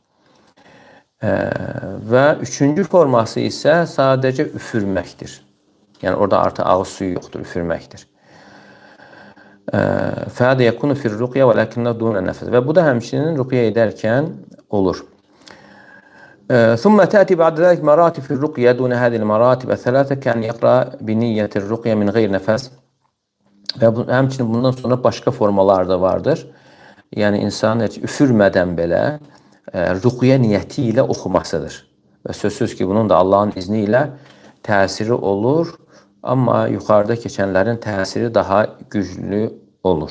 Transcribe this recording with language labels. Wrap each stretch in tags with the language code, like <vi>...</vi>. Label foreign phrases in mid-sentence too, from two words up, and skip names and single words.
<az>Və üçüncü forması isə sadəcə üfürməkdir. Yəni orada artıq ağız suyu yoxdur, üfürməkdir.</az> <ar>فهذا يكون في الرقية ولكنه دون نفس.</ar> <az>Və bu da həmçinin rüqyə edərkən olur.</az> <ar>ثم تأتي بعد ذلك مراتب في الرقية دون هذه المراتب الثلاثة كأن يقرأ بنية الرقية من غير نفس.</ar> <az>Və həmçinin bundan sonra başqa formalar da vardır. Yəni insan üfürmədən belə rüqyə niyyəti ilə oxumasıdır. Və sözsüz ki, bunun da Allahın izni ilə təsiri olur, amma yuxarıda keçənlərin təsiri daha güclü olur.</az>